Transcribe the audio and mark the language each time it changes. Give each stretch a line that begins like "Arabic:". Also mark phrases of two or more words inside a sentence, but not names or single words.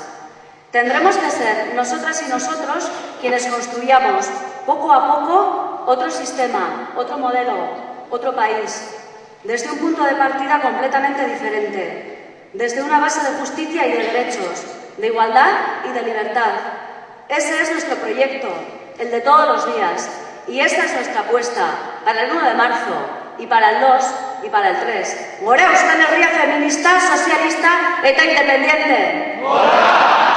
Spanish: Tendremos que ser nosotras y nosotros quienes construyamos poco a poco otro sistema, otro modelo, otro país, desde un punto de partida completamente diferente, desde una base de justicia y de derechos, de igualdad y de libertad. Ese es nuestro proyecto, el de todos los días, y esta es nuestra apuesta para el 1 de marzo, y para el 2 y para el 3.
Basque: Gora Euskal Herria feminista, sozialista eta independiente! Gora!